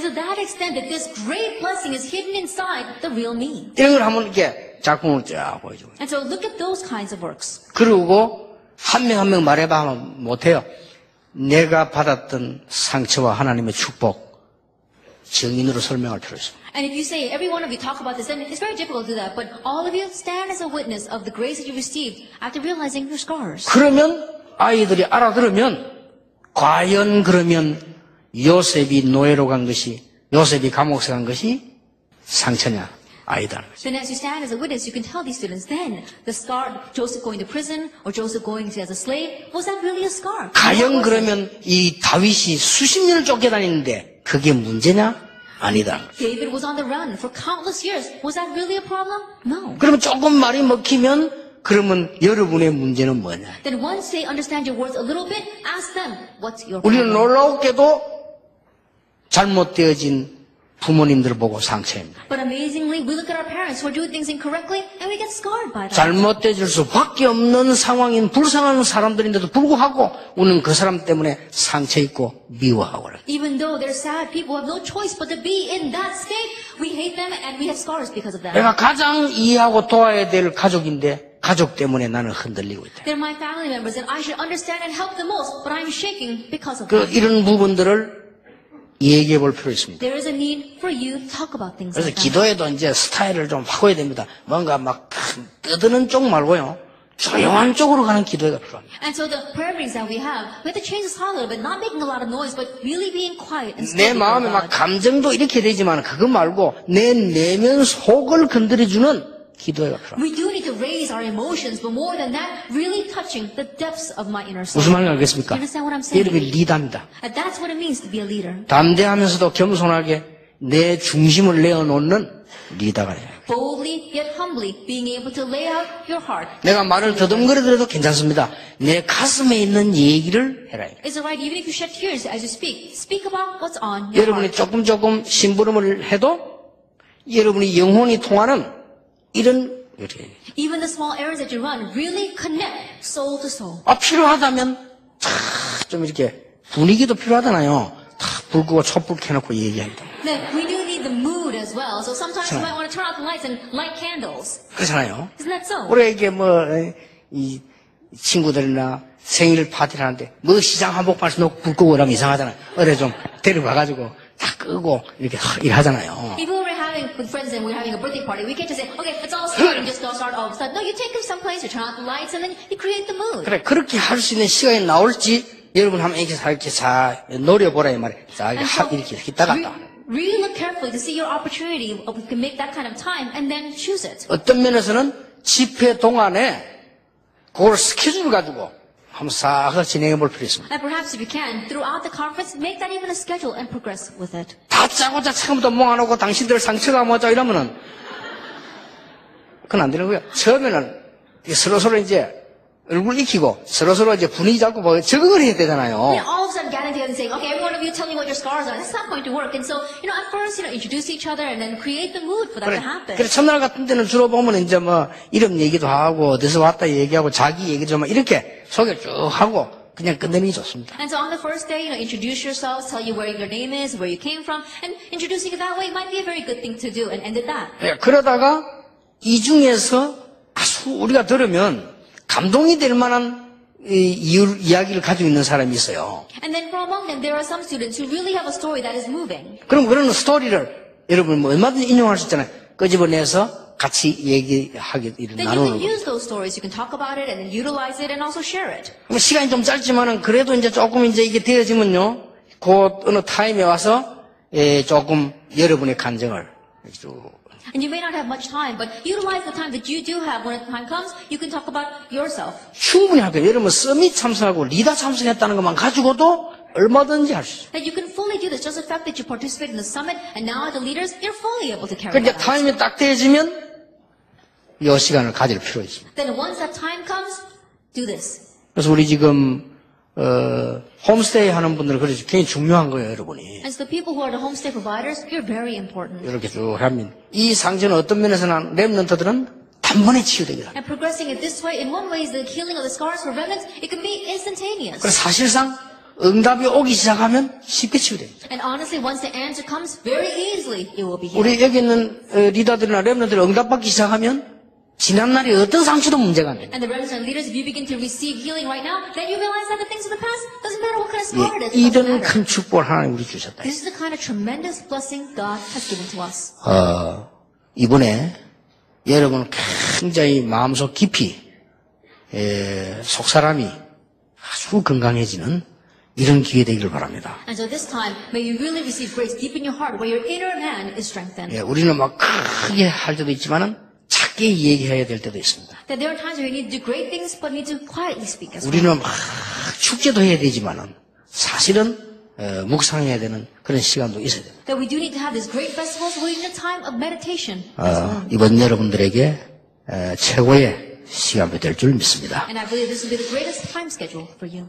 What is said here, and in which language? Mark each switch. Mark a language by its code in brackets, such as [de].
[en] It's to that extent that this great blessing is hidden inside the real me. [ko] 이런 걸 한번 이렇게 작품을 쫙 보여주고. [en] And so look at those kinds of works. [ko] 그리고 한 명 한 명 말해봐 하면 못해요. 내가 받았던 상처와 하나님의 축복 증인으로 설명할 필요 있습니다. [en] And if you say, every one of you talk about this, then it's very difficult to do that. But all of you stand as a witness of the grace that you received after realizing your scars. [ko] 그러면 아이들이 알아들으면 과연 그러면 요셉이 노예로 간 것이 요셉이 감옥에 간 것이 상처냐 아니다. [en] Then as you stand as a witness, you can tell these students, then the scar, Joseph going to prison or Joseph going as a slave, was that really a scar? [ko] 과연 그러면 이 다윗이 수십 년을 쫓겨다니는데 그게 문제냐? 아니다. [en] David was on the run for countless years. Was that really a problem? No. [ko] 그러면 조금 말이 먹히면 그러면 여러분의 문제는 뭐냐? [en] Then once they understand your words a little bit, ask them, what's your [ko] 우리는 [en] problem? [ko] 놀라웠게도 잘못되어진 부모님들 보고 상처입니다. [en] But amazingly, we look at our parents who are doing things incorrectly, and we get scarred by that. [ko] 잘못되어질 수밖에 없는 상황인 불쌍한 사람들인데도 불구하고 우리는 그 사람 때문에 상처 있고 미워하고 그래요. [en] Even though they're sad people who have no choice but to be in that state, we hate them and we have scars because of that. [ko] 내가 가장 이해하고 도와야 될 가족인데 가족 때문에 나는 흔들리고 있다. [en] They're my family members and I should understand and help the most, but I'm shaking because of [ko] 그 [en] them. [ko] 이런 부분들을 얘기해 볼 필요 있습니다. [en] There is a need for you to talk about things [ko] 그래서 [en] like that. [ko] 기도에도 이제 스타일을 좀 바꿔야 됩니다. 뭔가 막 떠드는 쪽 말고요. 조용한 쪽으로 가는 기도회가 필요합니다. [en] And so the prayer meetings that we have to change the style a little bit, not making a lot of noise, but really being quiet and [ko] 내 [en] still [ko] 마음에 [en] before [ko] 막 [en] God. [ko] 감정도 이렇게 되지만 그거 말고 내 내면 속을 건드려주는 기도회가 필요합니다. [en] We do need to raise our emotions, but more than that, really touching the depths of my inner soul. [ko] 무슨 말인지 알겠습니까? [en] You understand what I'm saying? [ko] 여러분이 리더입니다. [en] And that's what it means to be a leader. [ko] 담대하면서도 겸손하게 내 중심을 내어놓는 리더가 돼요. [en] Boldly yet humbly being able to lay out your heart. [ko] 내가 말을 더듬거리더라도 괜찮습니다. 내 가슴에 있는 얘기를 해라. [en] It's alright even if you shed tears as you speak. Speak about what's on your [ko] 여러분이 [en] heart. [ko] 조금 심부름을 해도 여러분이 영혼이 통하는 이런 일이에요. [en] Even the small errands that you run really connect soul to soul. [ko] 필요하다면 좀 이렇게 분위기도 필요하잖아요. 다 불 끄고 촛불 켜놓고 얘기합니다. [en] Then we do need the mood as well. So sometimes you might want to turn out the lights and light candles. [ko] 그렇잖아요. [en] Isn't that so? [ko] 우리에게 이 친구들이나 생일 파티를 하는데 시장 한복판에서 놓고 불 끄고 그러면 이상하잖아요. 어디 좀 데려가가지고 다 끄고 이렇게 일하잖아요. [en] Even when we're having with friends and we're having a birthday party, we can't just say, okay, let's all start and just go start all of a sudden. No, you take them someplace, you turn out the lights, and then you create the mood. [ko] 그래 그렇게 할 수 있는 시간이 나올지 여러분 한번 이렇게 잘 노려보라 이 말이에요. 자 이렇게 했다가 [en] Really look carefully to see your opportunity of you can make that kind of time and then choose it. [ko] 어떤 면에서는 집회 동안에 그걸 스케줄을 가지고 한번 싹 진행해 볼 필요 있습니다. [en] And perhaps if you can, throughout the conference, make that even a schedule and progress with it. [ko] 다 짜고짜 처음부터 몽안하고 당신들 상처가 뭐죠 이러면은 그건 안 되는 거예요. 처음에는 서로서로 이제 얼굴 익히고 서로서로 이제 분위기 잡고 뭐 적응을 해야 되잖아요. [en] And all of a sudden gathering together and saying, okay, every one of you tell me what your scars are. That's not going to work. And so, at first, introduce each other and then create the mood for that to happen. [ko] 그래 첫날 같은 때는 주로 보면 이제 이름 얘기도 하고 어디서 왔다 얘기하고 자기 얘기도 좀 이렇게 소개를 쭉 하고 그냥 끝내는 게 좋습니다. [en] And so on the first day, introduce yourselves, tell you where your name is, where you came from, and introducing it that way might be a very good thing to do, and end it that. [ko] 그러다가 이 중에서 아주 우리가 들으면 감동이 될 만한 이야기를 가지고 있는 사람이 있어요. [en] And then from among them, there are some students who really have a story that is moving. [ko] 그럼 그런 스토리를 여러분 얼마든지 인용할 수 있잖아요. 끄집어내서 같이 얘기하게 [en] Then you [ko] 나누는 [en] can [ko] 거. [en] use those stories, you can talk about it, and then utilize it, and also share it. [ko] 시간이 좀 짧지만은 그래도 이제 조금 이제 이게 되어지면요. 그 어느 타임에 와서 조금 여러분의 감정을 이렇게 쭉 [en] And you may not have much time, but utilize the time that you do have when the time comes. You can talk about yourself. [ko] 충분히 할 거예요. 여러분 서밋 참석하고 리더 참석했다는 것만 가지고도 얼마든지 할 수 있어요. [en] That you can fully do this. Just the fact that you participated in the summit and now are the leaders, you're fully able to carry [ko] 그러니까 [en] that out. [ko] 타임이 딱 되어지면 이 시간을 가질 필요가 있습니다. [en] Then once that time comes, do this. [ko] 그래서 우리 지금 홈스테이 하는 분들은 그래서 굉장히 중요한 거예요, 여러분이. [en] And so the people who are the homestay providers, you're very important. [ko] 이렇게 쭉 하면 이 상처는 어떤 면에서는 렘넌트들은 단번에 치유되기도 합니다. [en] And progressing it this way, in one way, is the healing of the scars for remnants. It can be instantaneous. [ko] 그래서 사실상 응답이 오기 시작하면 쉽게 치유됩니다. [en] And honestly, once the answer comes, very easily it will be healed. [ko] 우리 여기 있는 리더들이나 렘넌트들 응답받기 시작하면 지난날의 어떤 상처도 문제가 안 됩니다. [en] And the remnants and leaders, if you begin to receive healing right now, then you realize that the things of the past doesn't matter what kind of scar it is. It doesn't [ko] 이런 큰 축복을 하나님 우리 주셨다. [en] This is the kind of tremendous blessing God has given to us. [ko] 이번에 여러분 굉장히 마음속 깊이 속사람이 아주 건강해지는 이런 기회 되기를 바랍니다. [en] And so this time, may you really receive grace deep in your heart where your inner man is strengthened. [ko] 우리는 막 크게 할 때도 있지만은 작게 얘기해야 될 때도 있습니다. [en] That there are times where you need to do great things but need to quietly speak as well. [ko] 우리는 막 축제도 해야 되지만은 사실은 묵상해야 되는 그런 시간도 있어야 됩니다. [en] That we do need to have these great festivals, we need a time of meditation as well. [ko] 이번 여러분들에게 최고의 시간이 될 줄 믿습니다. [en] And I believe this will be the greatest time schedule for you.